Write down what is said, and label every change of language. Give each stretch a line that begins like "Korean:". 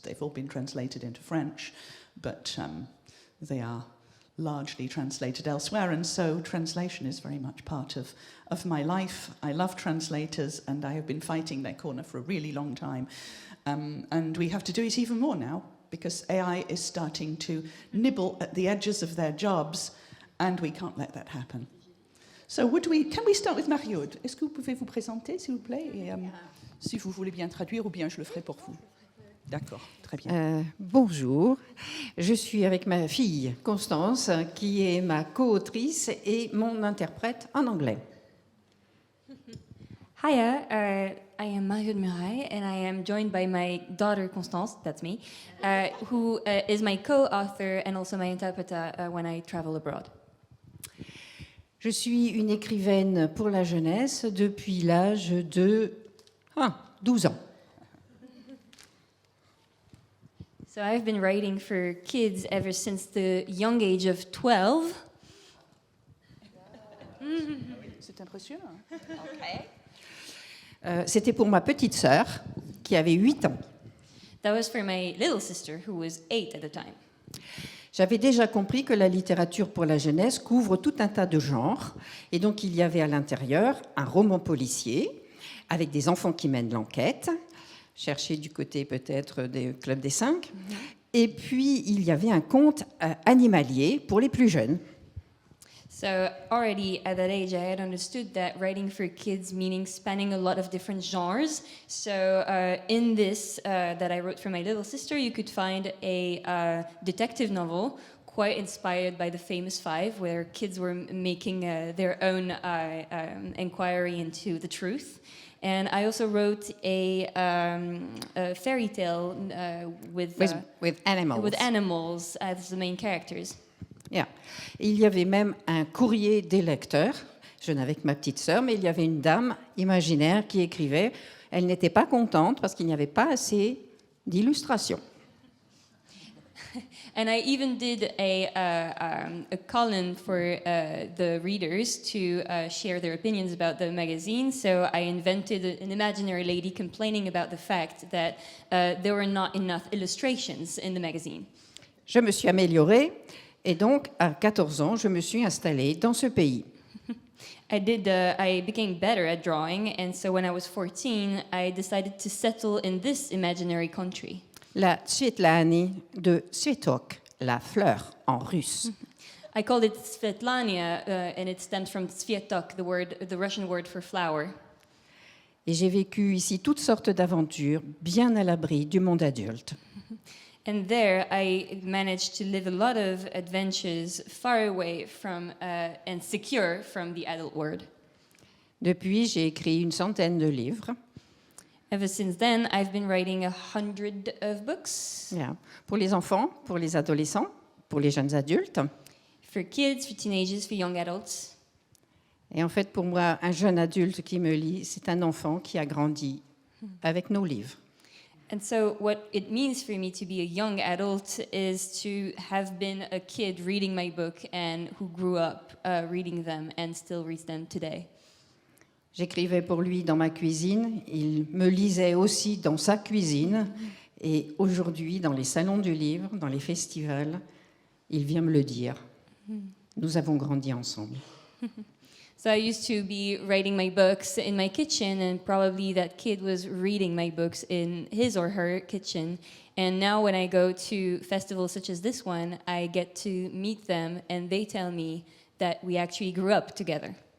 English: They've all been translated into French, but they are largely translated elsewhere, and so translation is very much part of my life. I love translators, and I have been fighting their corner for a really long time. And we have to do it even more now, because AI is starting to nibble at the edges of their jobs, and we can't let that happen. So can we start with Marie-Aude?
French: Est-ce que vous pouvez vous présenter, s'il vous plaît, et si vous voulez bien traduire, ou bien je le ferai pour vous. D'accord, très bien. Bonjour, je suis avec ma fille Constance, qui est ma co-autrice et mon interprète en anglais.
English: Hiya, I am Marie-Aude Murail, and I am joined by my daughter Constance, that's me, who is my co-author and also my interpreter when I travel abroad.
French: Je suis une écrivaine pour la jeunesse depuis l'âge de 12 ans.
English: So I've been writing for kids ever since the young age of 12.
French: C'est impressionnant. C'était pour ma petite sœur qui avait 8 ans.
English: That was for my little sister, who was 8 at the time.
French: J'avais déjà compris que la littérature pour la jeunesse couvre tout un tas de genres. Et donc, il y avait à l'intérieur un roman policier avec des enfants qui mènent l'enquête, chercher du côté peut-être des clubs des 5. Et puis, il y avait un conte animalier pour les plus jeunes.
English: So already at that age, I had understood that writing for kids meaning spanning a lot of different genres. So in this that I wrote for my little sister, you could find a detective novel quite inspired by the famous Five, where kids were making their own inquiry into the truth. And I also wrote a fairy tale with animals as the main characters. Yeah.
French: Il y avait même un courrier des lecteurs. Je n'avais que ma petite sœur, mais il y avait une dame imaginaire qui écrivait. Elle n'était pas contente parce qu'il n'y avait pas assez d'illustrations.
English: And I even did a column for the readers to share their opinions about the magazine. So I invented an imaginary lady complaining about the fact that there were not enough illustrations in the magazine.
French: Je me suis améliorée et donc, à 14 ans, je me suis installée dans ce pays.
English: I became better at drawing, and so when I was 14, I decided to settle in this imaginary country.
French: La Tsvetlani de Tsvetok, la fleur en russe.
English: I called it Svetlania, and it stems from Tsvetok, the Russian word for flower.
French: Et j'ai vécu ici toutes sortes d'aventures, bien à l'abri du monde adulte.
English: And there, I managed to live a lot of adventures far away from and secure from the adult world.
French: Depuis, j'ai écrit une centaine de livres.
English: Ever since then, I've been writing 100 of books. Yeah.
French: Pour les enfants, pour les adolescents, pour les jeunes adultes.
English: For kids, for teenagers, for young adults.
French: Et en fait, pour moi, un jeune adulte qui me lit, c'est un enfant qui a grandi avec nos livres.
English: And so what it means for me to be a young adult is to have been a kid reading my book and who grew up reading them and still reads them today.
French: J'écrivais pour lui dans ma cuisine, il me lisait aussi dans sa cuisine, et aujourd'hui, dans les salons du livre, dans les festivals, il vient me le dire. Nous avons grandi ensemble.
English: So I used to be writing my books in my kitchen, and probably that kid was reading my books in his or her kitchen. And now when I go to festivals such as this one, I get to meet them, and they tell me that we actually grew up together.